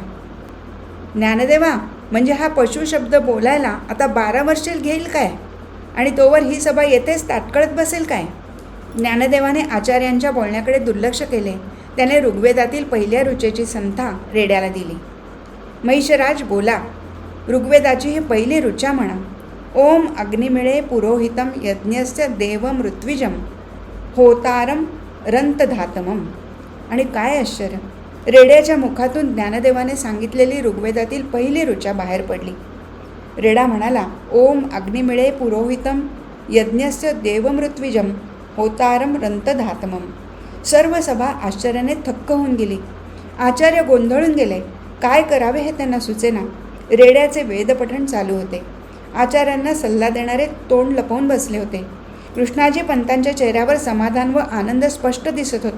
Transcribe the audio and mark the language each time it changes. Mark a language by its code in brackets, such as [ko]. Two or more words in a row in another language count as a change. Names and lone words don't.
[mr] ज्ञानदेवा, म्हणजे हा पशु शब्द बोलायला आता 12 वर्षे घेईल काय? आणि तोवर ही सभा येथेच ताटकळत बसेल काय? ज्ञानदेवाने आचार्यांच्या बोलण्याकडे दुर्लक्ष केले. त्याने ऋग्वेदातील पहिल्या ऋचेची संथा रेड्याला दिली. महिषराज बोला, ऋग्वेदाची ही पहिली ऋचा म्हणा. [sa] ओम अग्निमिळे पुरोहितम यज्ञस्य देवम ऋत्विजम होतारम रंतधातमम. [mr] आणि काय आश्चर्य, रेड्याच्या मुखातून ज्ञानदेवाने सांगितलेली ऋग्वेदातील पहिली ऋचा बाहेर पडली. रेडा म्हणाला, [sa] ओम अग्निमिळे पुरोहितम यज्ञस्य देवम ऋत्विजम होतारम रंतधातमम. [mr] सर्व सभा आश्चर्याने थक्क होऊन गेली. आचार्य गोंधळून गेले. काय करावे हे त्यांना सुचेना. रेड्याचे वेदपठण चालू होते. आचार्यांना सल्ला देणारे तोंड लपवून बसले होते. कृष्णाजी पंतांच्या चेहऱ्यावर समाधान व आनंद स्पष्ट दिसत होता.